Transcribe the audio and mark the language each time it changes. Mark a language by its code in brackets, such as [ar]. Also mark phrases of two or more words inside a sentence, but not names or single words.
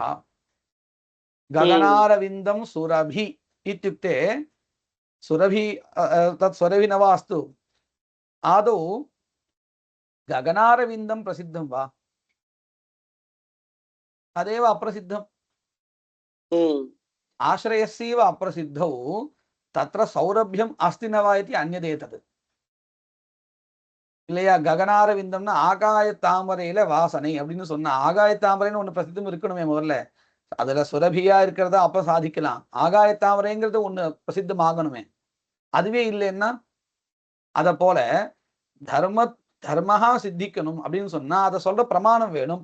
[sa] गगनारविन्दं सुरभि इत्युक्ते सुरभि तत् सुरभि न वास्तु, आदौ गगनारविन्दं प्रसिद्धं वा तदेव अप्रसिद्धम्. आश्रयस्यैव अप्रसिद्धौ तत्र सौरभ्यम् अस्ति न वा इति अन्यदेतत्. [ta] இல்லையா? ககனாரவிந்தம்னா ஆகாய தாமரையில வாசனை அப்படின்னு சொன்னா, ஆகாய தாமரைன்னு ஒண்ணு பிரசித்தம் இருக்கணுமே முதல்ல. அதுல சுரபியா இருக்கிறத அப்ப சாதிக்கலாம். ஆகாய தாமரைங்கிறது ஒண்ணு பிரசித்தமாகணுமே. அதுவே இல்லைன்னா, அத போல தர்மஹா சித்திக்கணும் அப்படின்னு சொன்னா அதை சொல்ற பிரமாணம் வேணும்.